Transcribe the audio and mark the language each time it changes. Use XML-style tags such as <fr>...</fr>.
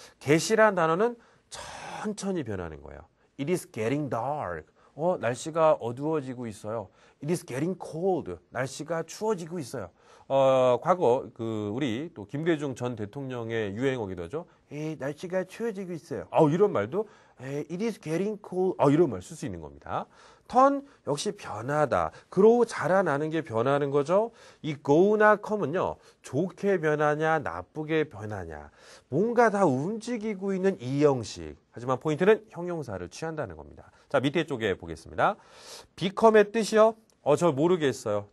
<ko>get이라는 단어는 천천히 변하는 거예요.</ko> <en>It is getting dark.</en> <ko>날씨가 어두워지고 있어요.</ko> <en>It is getting cold.</en> <ko>날씨가 추워지고 있어요. 과거 우리 또 김대중 전 대통령의 유행어기도 하죠. 날씨가 추워지고 있어요. 이런 말도</ko> <en>it is getting cold.</en> <ko>이런 말 쓸 수 있는 겁니다. turn 역시 변하다. grow 자라나는 게 변하는 거죠. 이 go나 come은요. 좋게 변하냐 나쁘게 변하냐. 뭔가 다 움직이고 있는 이 형식. 하지만 포인트는 형용사를 취한다는 겁니다. 자, 밑에 쪽에 보겠습니다. become의 뜻이요. 저 모르겠어요.</ko>